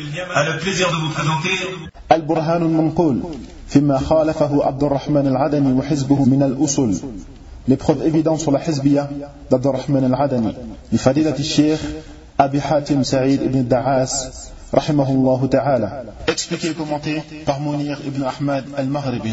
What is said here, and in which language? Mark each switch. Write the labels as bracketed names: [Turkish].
[French] على plaisir de vous présenter. [Arabic] البرهان المنقول فيما خالفه عبد الرحمن العدني وحزبه من الأصول. [French] Les preuves évidentes sur la Hizbiya d'Abd al-Rahman al-Adani. [Arabic] بفضيلة الشيخ أبي حاتم سعيد بن الدعاس رحمه الله تعالى. [French] Expliqué et commenté par Mounir ibn Ahmad al-Maghribi.